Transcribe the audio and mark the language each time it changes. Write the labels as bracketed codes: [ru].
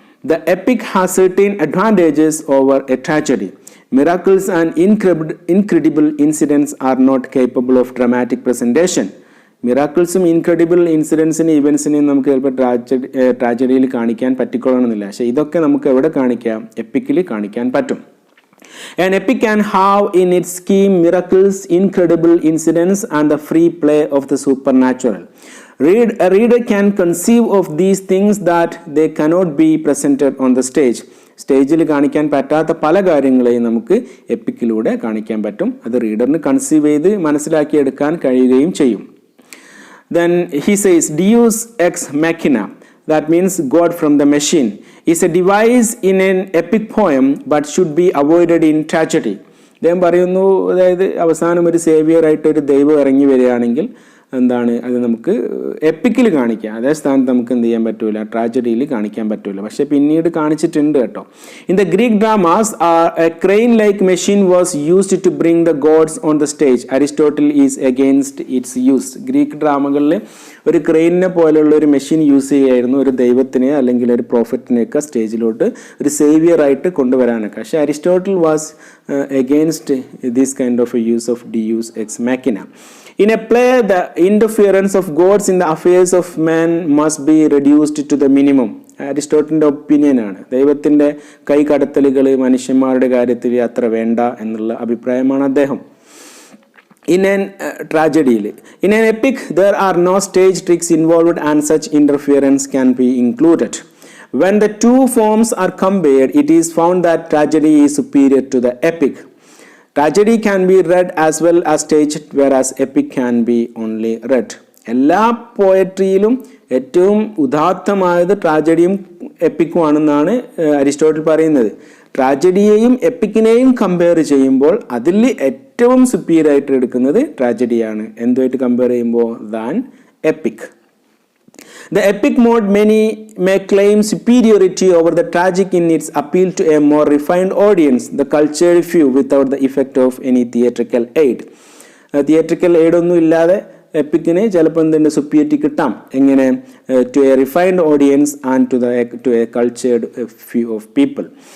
[en] The epic has certain advantages over a tragedy. Miracles and incredible incidents are not capable of dramatic presentation. [ml] മിറാക്കിൾസും incredible ഇൻസിഡൻസിനും ഇവൻസിനെയും നമുക്ക് ചിലപ്പോൾ ട്രാജഡിയിൽ കാണിക്കാൻ പറ്റിക്കൊള്ളണമെന്നില്ല. പക്ഷേ ഇതൊക്കെ നമുക്ക് എവിടെ കാണിക്കാം? എപ്പിക്കിൽ കാണിക്കാൻ പറ്റും. [en] An epic can have in its scheme miracles, incredible incidents, and the free play of the supernatural. A reader can conceive of these things that they cannot be presented on the stage. [ml] സ്റ്റേജിൽ കാണിക്കാൻ പറ്റാത്ത പല കാര്യങ്ങളെയും നമുക്ക് എപ്പിക്കിലൂടെ കാണിക്കാൻ പറ്റും. അത് റീഡറിന് conceive ചെയ്ത് മനസ്സിലാക്കിയെടുക്കാൻ കഴിയുകയും ചെയ്യും. [en] Then he says, Deus ex machina, that means God from the machine, is a device in an epic poem but should be avoided in tragedy. [ml] അദ്ദേഹം പറയുന്നു, അതായത് അവസാനം ഒരു സേവിയറായിട്ട് ഒരു ദൈവം ഇറങ്ങി വരികയാണെങ്കിൽ എന്താണ് അത് നമുക്ക് എപ്പിക്കിൽ കാണിക്കാം. അതേ സ്ഥാനത്ത് നമുക്ക് എന്ത് ചെയ്യാൻ പറ്റൂല, ട്രാജഡിയിൽ കാണിക്കാൻ പറ്റൂല. പക്ഷെ പിന്നീട് കാണിച്ചിട്ടുണ്ട് കേട്ടോ. [en] In the Greek dramas a crane like machine was used to bring the gods on the stage. Aristotle is against its use. [ml] Greek ഡ്രാമകളിൽ ഒരു ക്രെയിനിനെ പോലെയുള്ള ഒരു മെഷീൻ യൂസ് ചെയ്യായിരുന്നു ഒരു ദൈവത്തിനെ അല്ലെങ്കിൽ ഒരു പ്രോഫറ്റിനെയൊക്കെ സ്റ്റേജിലോട്ട് ഒരു സേവിയറായിട്ട് കൊണ്ടുവരാനൊക്കെ. [en] പക്ഷേ Aristotle was against this kind of a use of deus ex machina. In a play, the interference of gods in the affairs of men must be reduced to the minimum. [ml] അരിസ്റ്റോട്ടിൻ്റെ ഒപ്പീനിയനാണ്. ദൈവത്തിൻ്റെ കൈകടത്തലുകൾ മനുഷ്യന്മാരുടെ കാര്യത്തിൽ അത്ര വേണ്ട എന്നുള്ള അഭിപ്രായമാണ് അദ്ദേഹം. [en] In an tragedy, in an epic, there are no stage tricks involved and such interference can be included. When the two forms are compared, it is found that tragedy is superior to the epic. Tragedy can be read as well as staged, whereas epic can be only read. [ml] എല്ലാ പോയട്രിയിലും ഏറ്റവും ഉദാത്തമായത് ട്രാജഡിയും എപ്പിക്കും ആണെന്നാണ് Aristotle പറയുന്നത്. ട്രാജഡിയെയും എപ്പിക്കിനെയും compare ചെയ്യുമ്പോൾ അതിൽ ഏറ്റവും superior ആയിട്ട് എടുക്കുന്നത് ട്രാജഡിയാണ്. എന്തുമായിട്ട് compare ചെയ്യുമ്പോൾ than EPIC. [en] The epic mode may claim superiority over the tragic in its appeal to a more refined audience, the cultured few, without the effect of any theatrical aid. [ml] Theatrical aid ഒന്നും ഇല്ലാതെ എപ്പിക്കിന് ചിലപ്പോൾ എന്തുണ്ട് സുപ്പീരിറ്റി കിട്ടാം. എങ്ങനെ? [en] To a refined audience and to a cultured few of people.